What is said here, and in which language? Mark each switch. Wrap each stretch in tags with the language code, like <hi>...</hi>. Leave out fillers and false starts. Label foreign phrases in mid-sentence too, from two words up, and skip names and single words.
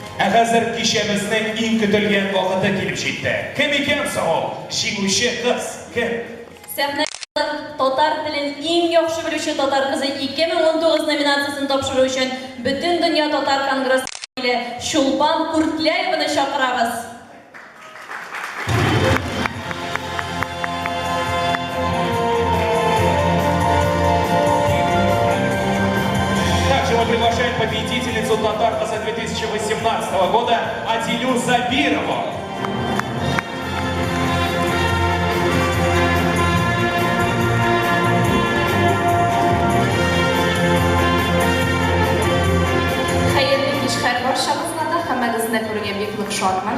<tt>Хәзер кичәмезнең иң көтелгән вакыты килеп җитте. Кем икән соң ул? Җиңүче кыз кем? Сәхнәдә татар телен иң яхшы белүче татар кызы 2019 номинациясын тапшыру өчен Бөтен дөнья татар конгрессы Чулпан Куртляеваны чакырабыз.</tt> <ru>Также мы приглашаем победительницу Татаркаса 2018 года Адилю Забирову.</ru> <tt>Хәерле кичәр барчабызга да, һәммәгезне күрергә бик нык шатмын.</tt>